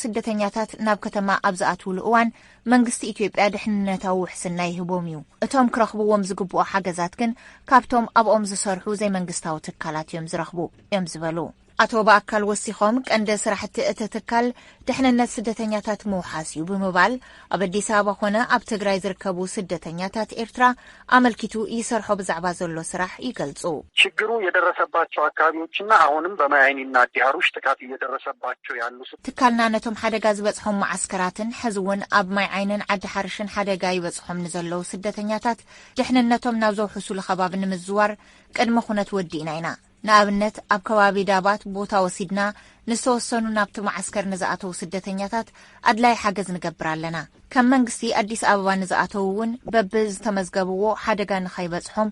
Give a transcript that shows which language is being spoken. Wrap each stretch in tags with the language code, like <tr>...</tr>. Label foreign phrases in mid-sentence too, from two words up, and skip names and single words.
<ti>ስደተኛታት ናብ ከተማ ኣብ ዝኣትውሉ እዋን መንግስቲ ኢትዮጵያ ድሕንነታዊ ውሕስና ይህቦም እዩ እቶም ክረኽብዎም ዝግብኡ ሓገዛት ግን ካብቶም ኣብኦም ዝሰርሑ ዘይመንግስታዊ ትካላት እዮም ዝረኽቡ እዮም ዝበሉ አቶ በአካል ወሲኾም ቀንደ ስራሕቲ እተተካል ድሕንነት ስደተኛታት መውሓስ እዩ ብምባል ኣብ አዲስ አበባ ኾነ ኣብ ትግራይ ዝርከቡ ስደተኛታት ኤርትራ አመልኪቱ ይሰርሖ ብዛዕባ ዘሎ ስራሕ ይገልጹ</ti> <am>ችግሩ የደረሰባቸው አካባቢዎችና አሁንም በማይዓይንና ዲሃሩሽ ጥቃት እየደረሰባቸው ያሉ</am> <ti>ትካልና ነቶም ሓደጋ ዝበጽሖም ማዓስከራትን ሕዝውን ኣብ ማይ ዓይንን ዓዳሓርሽን ሓደጋ ይበጽሖም ንዘለው ስደተኛታት ድሕንነቶም ናብ ዘውሕሱሉ ከባቢ ንምዝዋር ቅድመ ኩነት ወዲእና ኢና ንኣብነት ኣብ ከባቢ ዳባት ቦታ ወሲድና ንስተወሰኑ ናብቲ ማዓስከር ንዝኣተው ስደተኛታት ኣድላይ ሓገዝ ንገብር ኣለና ከም መንግስቲ አዲስ አበባ ንዝኣተውን በብ ዝተመዝገብዎ ሓደጋ ንኸይበጽሖም</ti>